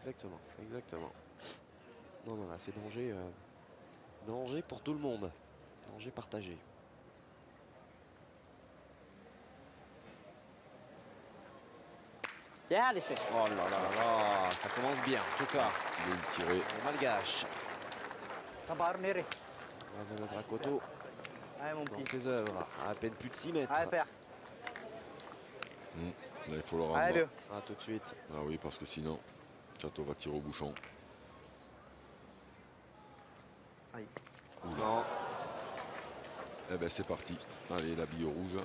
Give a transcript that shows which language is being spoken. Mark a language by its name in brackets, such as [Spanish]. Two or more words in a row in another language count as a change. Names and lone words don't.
[French] exactement, exactement. Non, non, là, c'est danger, danger pour tout le monde. Danger partagé. Bien laissé. Oh là là là, ça commence bien, en tout cas. Il est tiré. Les Malgaches. Tabarnere. Razana Dracoto, Allez, mon dans petit. ses œuvres, à peine plus de 6 mètres. Allez, père. Là, il faut le rendre. Allez, deux. Ah, tout de suite. Ah oui, parce que sinon, Chateau va tirer au bouchon. Non, Eh ben c'est parti. Allez, la bille rouge.